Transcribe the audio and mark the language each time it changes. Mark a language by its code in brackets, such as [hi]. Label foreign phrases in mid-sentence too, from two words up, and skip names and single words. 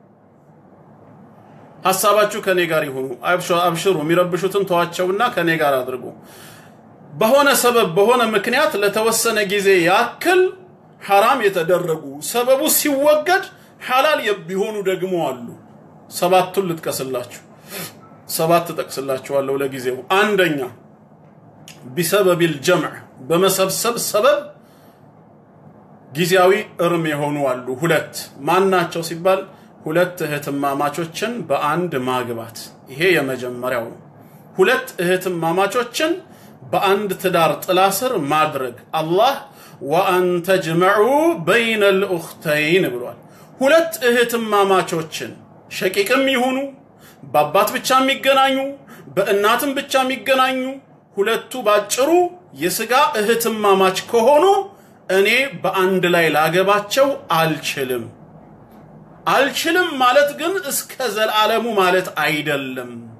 [am] ሐሳባችሁ ከኔ ጋር ይሁኑ አብሽሩ የሚረብሹትን ተዋቸውና ከኔ ጋር አድርጉ በሆነ ሰበብ በሆነ ምክንያት ለተወሰነ ጊዜ ያክል حرام የተደረጉ ሰበቡ ሲወገድ ሐላል የሚሆኑ ደግሞ አሉ ሰባቱን ልጥቀስላችሁ ሰባት ተጠቅስላችኋለሁ ለጊዜው አንደኛ [ar] بسبب الجمع [am] በመሰብሰብ ሰበብ ጊዜያዊ እርም የሆኑ አሉ ሁለት ማናቸው ሲባል ሁለት እህትማማቾችን በአንድ ማግባት ይሄ የመጀመሪያው ሁለት እህትማማቾችን በአንድ ትዳር ጥላ ስር ማድረግ አላህ [ar] وان تجمعوا بين الاختين [am] ብሏል ሁለት እህትማማቾችን ሸቂቅም ይሁኑ በአባት ብቻ የሚገናኙ በእናትም ብቻ የሚገናኙ ሁለቱ ባጭሩ የስጋ እህትማማች ከሆኑ እኔ በአንድ ላይ ላገባቸው አልችልም ማለት ግን እስከ ዘላለሙ ማለት አይደለም